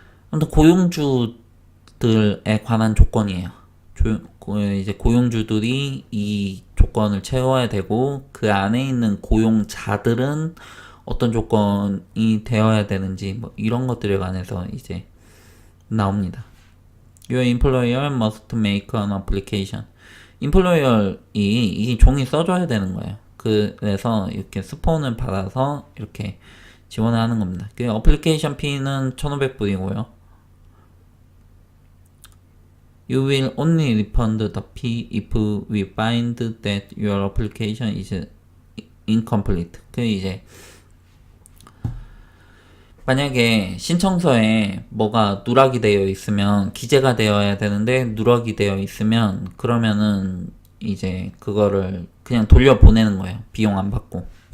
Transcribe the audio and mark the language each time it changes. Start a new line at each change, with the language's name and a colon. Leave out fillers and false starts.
Korean: 아무튼 고용주들에 관한 조건이에요. 이제 고용주들이 이 조건을 채워야 되고, 그 안에 있는 고용자들은 어떤 조건이 되어야 되는지, 뭐 이런 것들에 관해서 이제 나옵니다.
English: Your employer must make an application.
Korean: employer이 이 종이 써줘야 되는 거예요. 그래서 이렇게 스폰을 받아서 이렇게 지원을 하는 겁니다. 그 어플리케이션 피는 1,500불이고요.
English: You will only refund the fee if we find that your application is incomplete.
Korean: 그 이제 만약에 신청서에 뭐가 누락이 되어 있으면, 기재가 되어야 되는데 누락이 되어 있으면, 그러면은 이제 그거를 그냥 돌려보내는 거예요. 비용 안 받고.